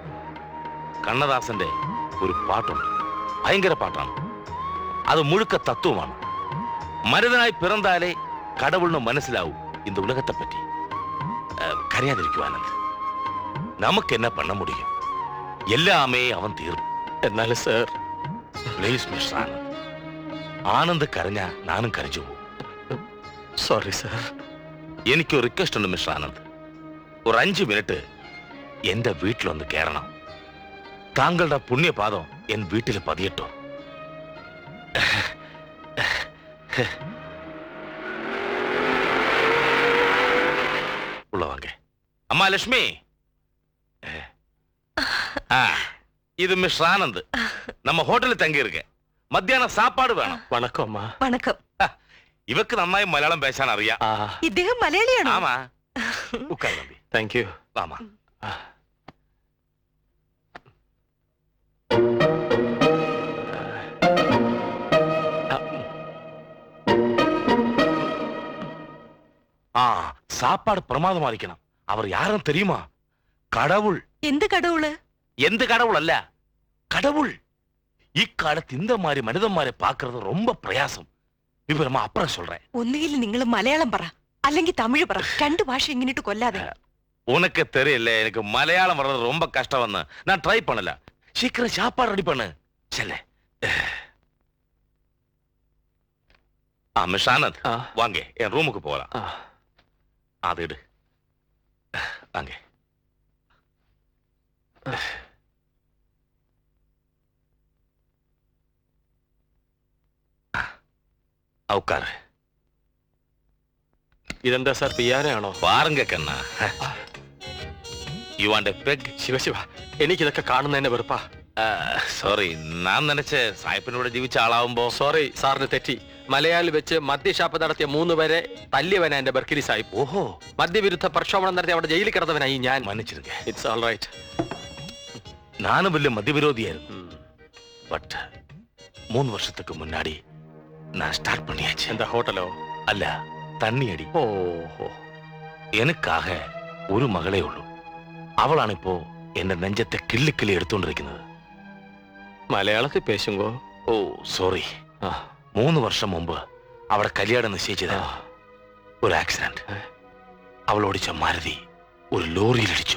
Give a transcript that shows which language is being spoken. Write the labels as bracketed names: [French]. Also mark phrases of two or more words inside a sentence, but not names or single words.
[Malayalam] കണ്ണദാസന്റെ ഒരു പാട്ടുണ്ട്, ഭയങ്കര പാട്ടാണ്. അത് മുഴുക്ക തത്വമാണ്. മനിതനായി പിറന്നാലേ കടവുളിന് മനസ്സിലാവൂ [Tamil] இந்த உலகத்தை பற்றி. [Malayalam] கரையாதிരിക്കും ആനന്ദ്. നമുക്ക് [Tamil] என்ன பண்ண முடியும்? [Malayalam] எல்லாமே അവൻ തീർന്നു. എന്നാൽ സർ, പ്ലീസ് മിസ്റ്റർ ആനന്ദ്. ആനന്ദ് കരഞ്ഞ നാനും കരഞ്ഞു പോകും. സോറി സർ. എനിക്കൊരു റിക്വസ്റ്റ് ഉണ്ട് മിസ്റ്റർ ആനന്ദ്. ഒരു 5 മിനിറ്റ് എന്റെ വീട്ടിലൊന്ന് കയറണം. താങ്കളുടെ പുണ്യപാദം എൻ വീട്ടിൽ പതിയട്ടോ. [Tamil] உள்ளவாங்க. அம்மா லட்சுமி, இது மிஸ் ஆனந்த். நம்ம ஹோட்டலில் தங்கி இருக்க. மத்தியானம் சாப்பாடு வேணும். [Malayalam] വണക്കം അമ്മ. വണക്കം. ഇവക്ക് നന്നായി മലയാളം പേശാൻ അറിയാം. ഇദ്ദേഹം മലയാളിയാണോ? [Tamil] ஆமா. உக்கார் தம்பி. [English] Thank you. [Tamil] ആമാ. சாப்பாடு பிரமாதமா இருக்கணும். அவர் யாரும் தெரியுமா? கடவுள். [Malayalam] എന്ത് കടവുള്? [Tamil] எந்த கடவுள் அல்ல, கடவுள். இக்காலத்து இந்த மாதிரி மனிதന്മാരെ பார்க்கிறது ரொம்ப பிரயாசம். விவரமா அப்புறம் சொல்றேன். [Malayalam] ഒന്നുകിൽ നിങ്ങൾ മലയാളം പറ, അല്ലെങ്കിൽ തമിഴ് പറ. രണ്ട് ഭാഷ ഇങ്ങനിട്ട് കൊല്ലാതെ. [Tamil] உனக்கு தெரியல, எனக்கு மலையாளம் வர்றது ரொம்ப கஷ்டம். வந்து நான் ட்ரை பண்ணல. சீக்கிரம் சாப்பாடு ரெடி பண்ணு. செல்ல. மிஸ் ஆனந்த், வாங்க என் ரூமுக்கு போகலாம். அது இடு. வாங்க. உட்காரு. [Malayalam] ഇതെന്താ സാർ, പിയാനോ? [Tamil] பாருங்க கண்ணா. [English] You want a peg? [Malayalam] ശിവശിവ, എനിക്കിതൊക്കെ കാണുന്നതിനെ വെറുപ്പാ. സോറി, ഞാൻ നനച്ച സായിപ്പിനോട് ജീവിച്ച ആളാവുമ്പോ. സോറി, സാറിന് തെറ്റി. മലയാളി വെച്ച് മദ്യഷാപ്പ് നടത്തിയ 3 പേരെ തല്ലിയവനാ എന്റെ ബർക്കിലി സാഹിബ്. ഓഹോ, മദ്യവിരുദ്ധ പ്രക്ഷോഭണം നടത്തി അവിടെ ജയിലിൽ കിടന്നവനായി ഞാൻ. [Tamil] മன்னிச்சிருங்க. [English] It's all right. [Malayalam] நானும் വലിയ മദ്യവിരോധിയായിരുന്നു. [Tamil] பட் 3 வருஷத்துக்கு முன்னாடி நான் ஸ்டார்ட் பண்ணியாச்சு. [Malayalam] എന്താ, ഹോട്ടലോ? [Tamil] அல்ல, தண்ணி அடி. [Malayalam] ഓഹോ. எனக்காக ഒരു മകളേ ഉള്ളൂ. അവളാണ് ഇപ്പോ എന്റെ നെഞ്ചത്തെ കിള്ളിക്കിള്ളി എടുത്തുകൊണ്ടിരിക്കുന്നത്. മലയാളത്തിൽ പേശുങ്കോ? ഓ സോറി. 3 വർഷം മുമ്പ് അവിടെ കല്യാണം നിശ്ചയിച്ചതാ. ഒരു ആക്സിഡന്റ്. അവൾ ഓടിച്ച മാരുതി ഒരു ലോറിയിലിടിച്ചു.